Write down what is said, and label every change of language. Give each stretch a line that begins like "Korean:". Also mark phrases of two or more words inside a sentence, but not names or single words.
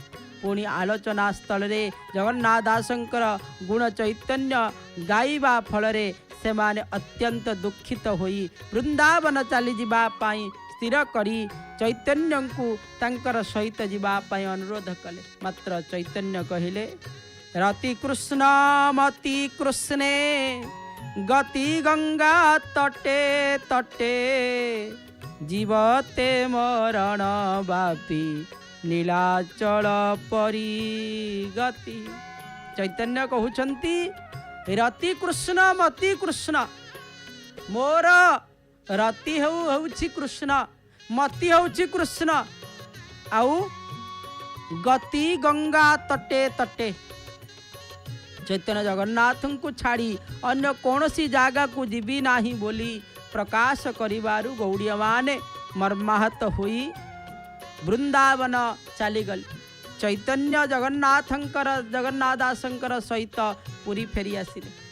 Odia: ପୁଣି ଆଲୋଚନା ସ୍ଥଳ ରେ ଜଗନ୍ନାଥ ଦାସଙ୍କର ଗୁଣ ଚୈତନ୍ୟ ଗାଇବା ଫଳ ସେ ମାନେ ଅତ୍ୟନ୍ତ ଦୁଖିତ ହୋଇ ବୃନ୍ଦାବନ ଚାଲି ଯିବା ପାଇଁ ସ୍ଥିର କରି ଚୈତନ୍ୟ କୁ ତାଙ୍କର ସହିତ ଯିବା ପାଇଁ ଅନୁରୋଧ କଲେ। ମାତ୍ର ଚୈତନ୍ୟ କହିଲେ, ରତି କୃଷ୍ଣ ମତି କୃଷ୍ଣେ ଗତି ଗଙ୍ଗା ତଟେ ତଟେ ଜୀବତେ ମରଣ ବାପି ନୀଳାଚଳ ପରି ଗତି। ଚୈତନ୍ୟ କହୁଛନ୍ତି, ରତି କୃଷ୍ଣ ମତି କୃଷ୍ଣ, ମୋର ରତି ହେଉଛି କୃଷ୍ଣ, ମତି ହେଉଛି କୃଷ୍ଣ, ଆଉ ଗତି ଗଙ୍ଗା ତଟେ ତଟେ। ଚୈତନ୍ୟ ଜଗନ୍ନାଥ କୁ ଛାଡ଼ି ଅନ୍ୟ କୌଣସି ଜାଗା କୁ ଯିବି ନାହିଁ ବୋଲି ପ୍ରକାଶ କରିବାରୁ ଗୌଡ଼ୀୟ ମାନେ ମର୍ମାହତ ହୋଇ ବୃନ୍ଦାବନ ଚାଲିଗଲେ। ଚୈତନ୍ୟ ଜଗନ୍ନାଥ ଦାସଙ୍କର ସହିତ ପୁରୀ ଫେରି ଆସିଲେ।